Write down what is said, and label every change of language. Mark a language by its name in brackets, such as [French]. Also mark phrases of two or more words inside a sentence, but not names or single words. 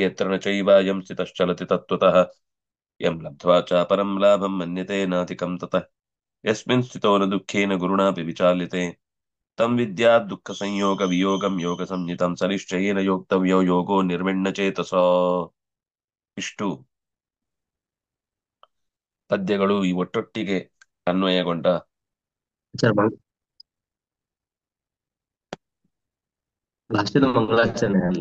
[Sanskrit] यत्र न चैवायं स्थितश्चलति तत्त्वतः यं लब्ध्वा चापरं लाभं मन्यते नाधिकं ततः यस्मिन् स्थितो न दुःखेन गुरुणापि विचाल्यते तं विद्यात् दुःखसंयोग वियोगं योगसंज्ञितं स निश्चयेन योक्तव्यो योगो ನಿರ್ವಿಣ್ಣಚೇತಸೋ [Kannada] ಇಷ್ಟು ಪದ್ಯಗಳು ಈ ಒಟ್ಟೊಟ್ಟಿಗೆ ಅನ್ವಯಗೊಂಡ ಸರ್ ಲಾಸ್ಟಿನ ಮಂಗಳಾಚರಣೆ ಅಲ್ಲಿ